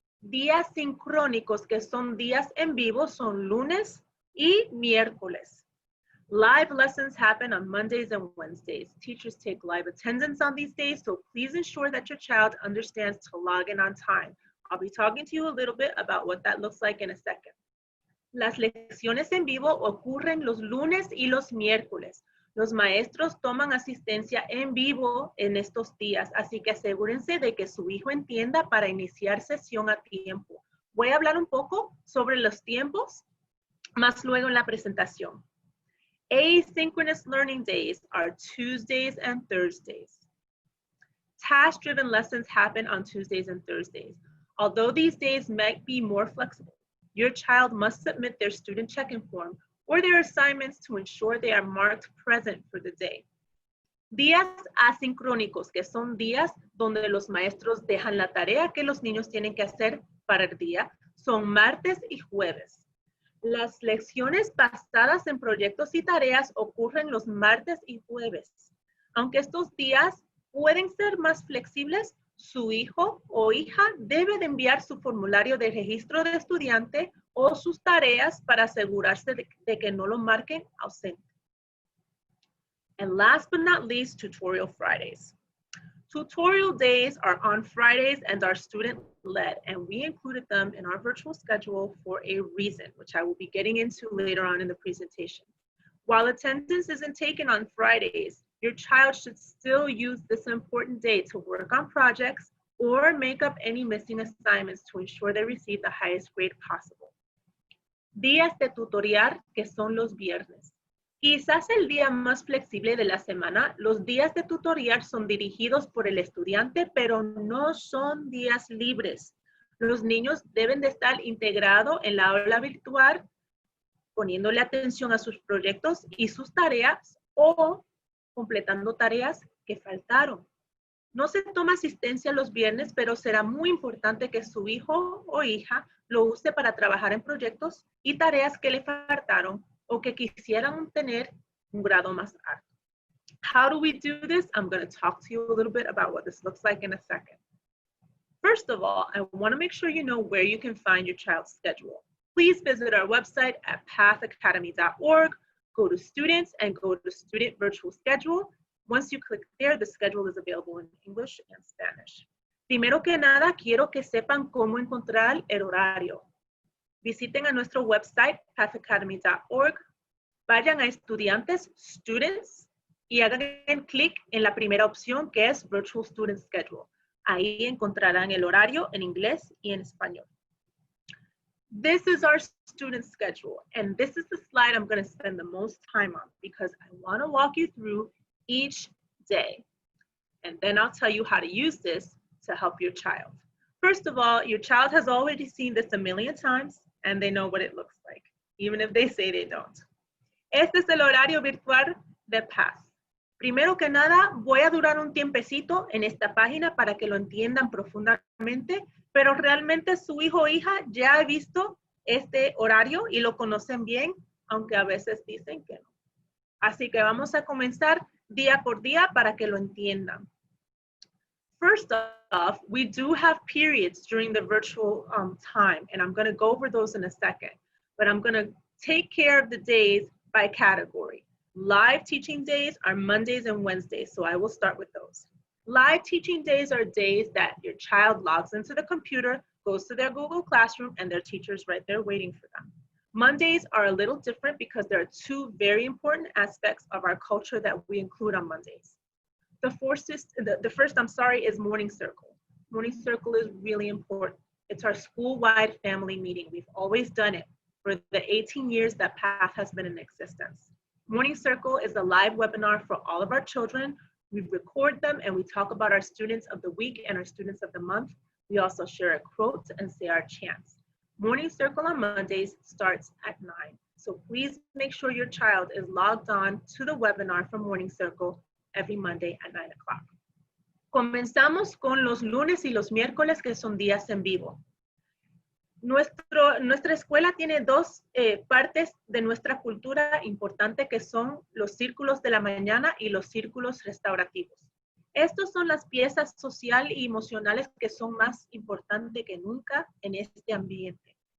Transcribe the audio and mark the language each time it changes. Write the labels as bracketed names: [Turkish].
[Spanish] Días sincrónicos, que son días en vivo, son lunes y miércoles. [English] Live lessons happen on Mondays and Wednesdays. Teachers take live attendance on these days, so please ensure that your child understands to log in on time. I'll be talking to you a little bit about what that looks like in a second. [Spanish] Las lecciones en vivo ocurren los lunes y los miércoles. Los maestros toman asistencia en vivo en estos días, así que asegúrense de que su hijo entienda para iniciar sesión a tiempo. Voy a hablar un poco sobre los tiempos más luego en la presentación. [English] Asynchronous learning days are Tuesdays and Thursdays. Task-driven lessons happen on Tuesdays and Thursdays. Although these days might be more flexible, Your child must submit their student check-in form or their assignments to ensure they are marked present for the day. [Spanish] Días asincrónicos, que son días donde los maestros dejan la tarea que los niños tienen que hacer para el día, son martes y jueves. Las lecciones basadas en proyectos y tareas ocurren los martes y jueves. Aunque estos días pueden ser más flexibles, su hijo o hija debe de enviar su formulario de registro de estudiante o sus tareas para asegurarse de que no lo marquen ausente. [English] And last but not least, Tutorial Fridays. Tutorial days are on Fridays and are student-led, and we included them in our virtual schedule for a reason, which I will be getting into later on in the presentation. While attendance isn't taken on Fridays, your child should still use this important day to work on projects or make up any missing assignments to ensure they receive the highest grade possible. [Spanish] Días de tutorial, que son los viernes. Quizás el día más flexible de la semana, los días de tutorial son dirigidos por el estudiante, pero no son días libres. Los niños deben de estar integrados en la aula virtual, poniéndole atención a sus proyectos y sus tareas o completando tareas que faltaron. No se toma asistencia los viernes, pero será muy importante que su hijo o hija lo use para trabajar en proyectos y tareas que le faltaron o que quisieran tener un grado más alto. [English] How do we do this? I'm going to talk to you a little bit about what this looks like in a second. First of all, I want to make sure you know where you can find your child's schedule. Please visit our website at pathacademy.org, go to students and go to student virtual schedule. Once you click there, the schedule is available in English and Spanish. [Spanish] Primero que nada, quiero que sepan cómo encontrar el horario. Visiten a nuestro website, pathacademy.org, vayan a estudiantes, students, y hagan clic en la primera opción que es Virtual Student Schedule. Ahí encontrarán el horario en inglés y en español. [English] This is our student schedule, and this is the slide I'm going to spend the most time on because I want to walk you through each day. And then I'll tell you how to use this to help your child. First of all, your child has already seen this a million times, and they know what it looks like, even if they say they don't. [Spanish] Este es el horario virtual de Path. Primero que nada, voy a durar un tiempecito en esta página para que lo entiendan profundamente, pero realmente su hijo o hija ya ha visto este horario y lo conocen bien, aunque a veces dicen que no. Así que vamos a comenzar día por día para que lo entiendan. [English] First off, we do have periods during the virtual time, and I'm going to go over those in a second. But I'm going to take care of the days by category. Live teaching days are Mondays and Wednesdays, so I will start with those. Live teaching days are days that your child logs into the computer, goes to their Google Classroom, and their teacher's right there waiting for them. Mondays are a little different because there are two very important aspects of our culture that we include on Mondays. The first is Morning Circle. Morning Circle is really important. It's our school-wide family meeting. We've always done it for the 18 years that PATH has been in existence. Morning Circle is a live webinar for all of our children. We record them and we talk about our students of the week and our students of the month. We also share a quote and say our chants. Morning Circle on Mondays starts at 9. So please make sure your child is logged on to the webinar for Morning Circle every Monday at 9 o'clock. [Spanish] Comenzamos con los lunes y los miércoles, que son días en vivo. Nuestra escuela tiene dos partes de nuestra cultura importante, que son los círculos de la mañana y los círculos restaurativos. Estos son las piezas sociales y emocionales que son más importantes que nunca en este ambiente.